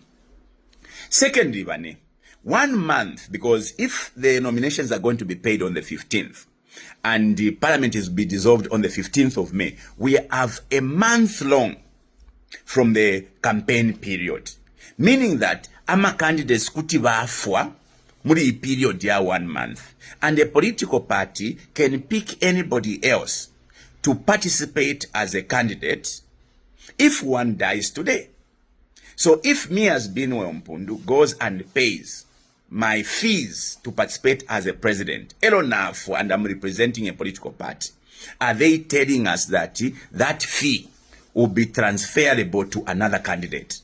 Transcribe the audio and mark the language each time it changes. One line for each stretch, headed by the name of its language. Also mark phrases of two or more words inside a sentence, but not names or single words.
English: Secondly, 1 month, because if the nominations are going to be paid on the 15th, and the parliament is be dissolved on the 15th of May, we have a month long from the campaign period, meaning that
Bemba: ama candidates kuti bafwa muri period ya 1 month,
English: and a political party can pick anybody else to participate as a candidate if one dies today. So if me as Hon Mpundu goes and pays my fees to participate as a president, and I'm representing a political party, are they telling us that that fee will be transferable to another candidate?